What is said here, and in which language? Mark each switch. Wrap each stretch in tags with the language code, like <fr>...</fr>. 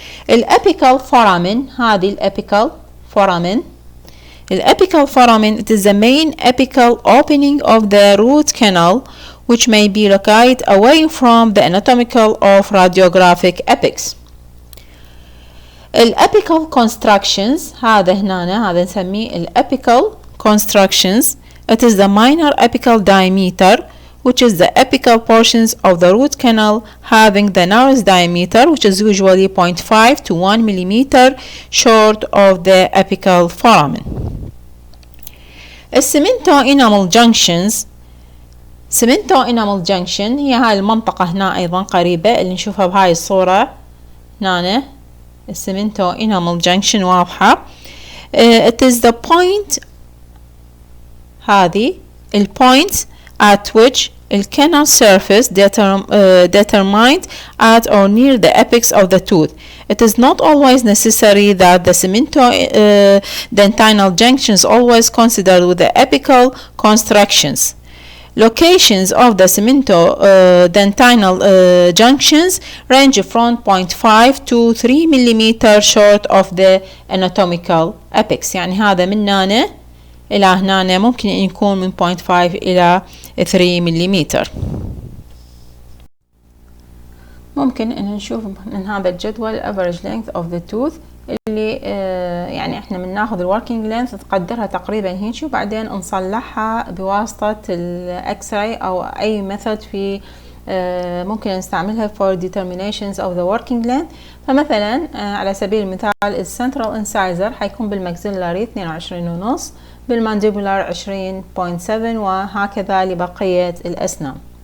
<ar>ال apical foramen، هذه ال apical foramen.</ar> <en>The apical foramen, it is the main apical opening of the root canal, which may be located away from the anatomical of radiographic apex.</en> <ar>الapical constructions، هذا هنا هذا نسميه الapical constructions.</ar> <en>It is the minor apical diameter, which is the apical portions of the root canal having the narrowest diameter, which is usually 0.5 to 1 millimeter short of the apical foramen. Cemento-enamel junctions.</en> <ar>Cemento-enamel junction هي هاي المنطقة هنا أيضا قريبة اللي نشوفها بهاي الصورة هنا.</ar> <en>Cemento-enamel junction</en> <ar>واضحة.</ar> <en>It is the point،</en> <ar>هذه ال</ar> <en>points at which the canal surface determined at or near the apex of the tooth. It is not always necessary that the cemento-dentinal junctions always considered with the apical constructions. Locations of the cemento-dentinal junctions range from 0.5 to 3 millimeter short of the anatomical apex.</en> <ar>يعني هذا من هنا إلى هنا ممكن أن يكون من 0.5 إلى 3 مليمتر. ممكن أن نشوف من هذا الجدول</ar> <en>average length of the tooth</en> <ar>اللي يعني احنا بناخذ الوركينج لينث نقدرها تقريبا هيك، وبعدين نصلحها بواسطة الاكس راي او اي ميثود في ممكن نستعملها</ar> <en>for determinations of the working length.</en> <ar>فمثلا على سبيل المثال السنترال انسايزر حيكون بالماكسيلاري 22.5، بالمانديبولار 20.7، وهكذا لبقية الأسنان.</ar>